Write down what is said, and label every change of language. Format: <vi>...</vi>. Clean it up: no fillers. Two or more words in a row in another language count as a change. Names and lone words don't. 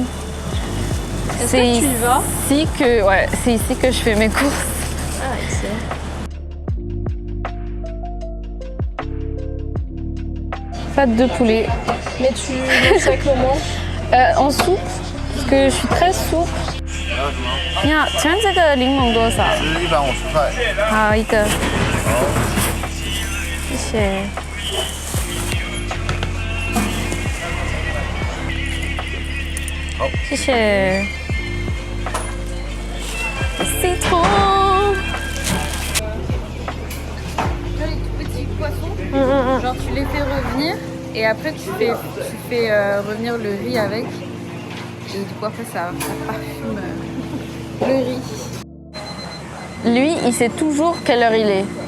<fr>Est-ce que tu y vas? C'est ici que je fais mes courses. Ah, excellent. Pâte de poulet. Mais tu manges ça comment? En soupe, parce que je suis très soupe.</fr> <zh>你好，请问这个柠檬多少？是150块。好，一个。谢谢。好，</zh> <fr>谢谢。citron。Les petits poissons, genre tu les fais revenir et après tu fais revenir le riz avec. Et du coup après ça parfume le riz. Lui, il sait toujours quelle heure il est.</fr>